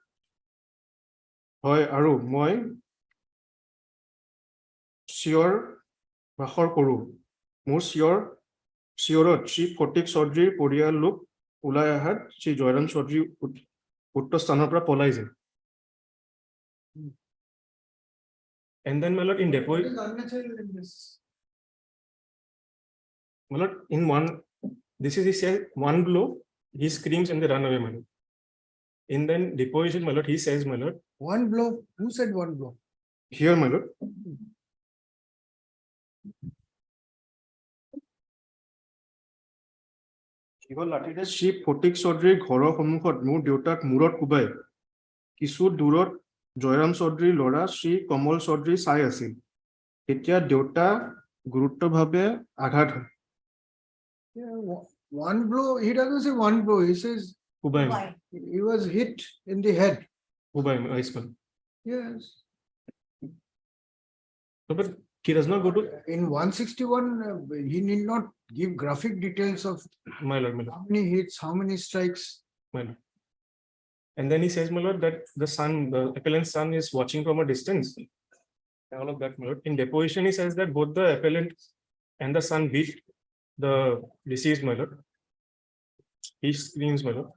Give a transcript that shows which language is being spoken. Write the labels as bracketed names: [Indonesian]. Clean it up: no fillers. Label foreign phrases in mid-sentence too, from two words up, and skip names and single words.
[Assamese] হয় আৰু মই চিঞৰ বাখৰ কৰোঁ মোৰ চিঞৰত শ্ৰী ফটিক চৌধুৰীৰ পৰিয়াল লোক ওলাই অহাত শ্ৰী জয়ৰাম চৌধুৰী উক্ত স্থানৰ পৰা পলাই যায় [English] and then my lord in depot What is unnatural in this? my lord in one this is he says one blow he screams and they run away my lord in then deposition my lord he says my lord One blow, who said one blow? here my lord [Assamese] কেৱল লাঠিৰে শ্ৰী ফটিক চৌধুৰীৰ ঘৰৰ সন্মুখত মোৰ দেউতাক মূৰত কোবাই কিছু দূৰত জয়ৰাম চৌধুৰীৰ ল'ৰা শ্ৰী কমল চৌধুৰী চাই আছিল এতিয়া দেউতা গুৰুতৰভাৱে আঘাত হয় [English] Yeah, one blow, he doesn't say one blow, he says [Assamese] কোবাই [English] he was hit in the head. [Assamese] কোবাই হাইস্কুল [English] Yes. but he does not go to In 161, he need not give graphic details of my lord how many hits, how many strikes. my lord and then he says my lord that the appellant's son is watching from a distance all of that my lord in deposition he says that both the appellant and the son beat the deceased my lord he screams my lord